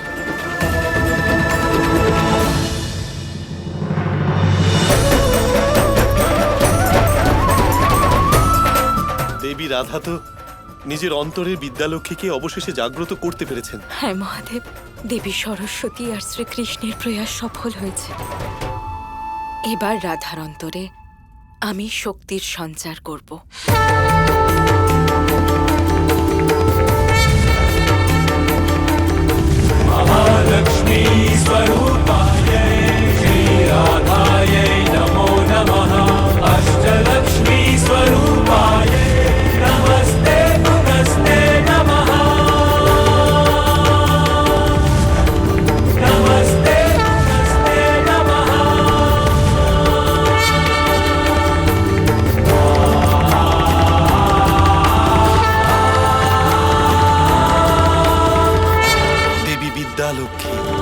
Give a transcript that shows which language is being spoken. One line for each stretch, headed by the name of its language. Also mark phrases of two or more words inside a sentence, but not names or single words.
Bangla: দেবী রাধা তো নিজের অন্তরের বিদ্যালক্ষ্মীকে অবশেষে জাগ্রত করতে পেরেছেন। হ্যাঁ মহাদেব, দেবী সরস্বতী আর শ্রীকৃষ্ণের প্রয়াস সফল হয়েছে। এবার রাধার অন্তরে আমি শক্তির সঞ্চার করব।
Sanskrit: महालक्ष्मी स्वरूपायै श्री राधायै नमो नमः। अष्टलक्ष्मी स्वरूपायै नमस्ते नमस्ते नमः। नमस्ते नमस्ते नमः।
Bangla: দেবী বিদ্যালক্ষ্মী।